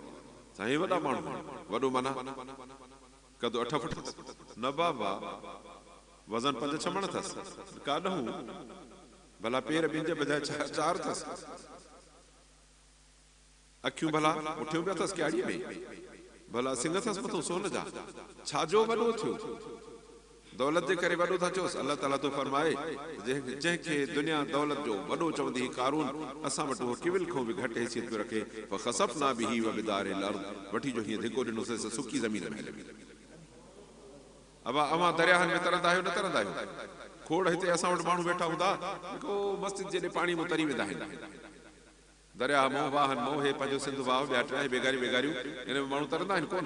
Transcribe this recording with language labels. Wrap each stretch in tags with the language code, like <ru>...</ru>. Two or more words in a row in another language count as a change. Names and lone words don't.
<sd>साईं वॾा माण्हू, वॾो माना कदु 8 फुट न बाबा, वज़न 5-6 मण अथसि, काॾहूं भला पेर ॿिनि जे बजाए 4 अथसि, अखियूं भला मुठियूं बि अथसि क्याड़ीअ में, भला सिंग अथसि मथां सोन जा, छाजो वॾो थियो? दौलत जे करे वॾो था चओसि। अलाह ताला तो फरमाए जंहिंखे दुनिया दौलत जो वॾो चवंदी ही कारून, असां वटि उहो किविल खां बि घटि हैसियत पियो रखे।</sd> <ar>فخسفنا به وبداره الأرض,</ar> <sd>वठी जो हीअं धिको ॾिनोसीं सुकी ज़मीन में। अब अवां दरियाहनि में तरंदा आहियो न तरंदा आहियो? खोड़ हिते असां वटि माण्हू वेठा हूंदा, जेको मस्जिद जे पाणी में तरी वेंदा आहिनि। दरिया मोह वाहन मोह हे पंहिंजो सिंधु वाह, ॿिया 3 बेगारियूं, इन में माण्हू तरंदा आहिनि कोन?</sd>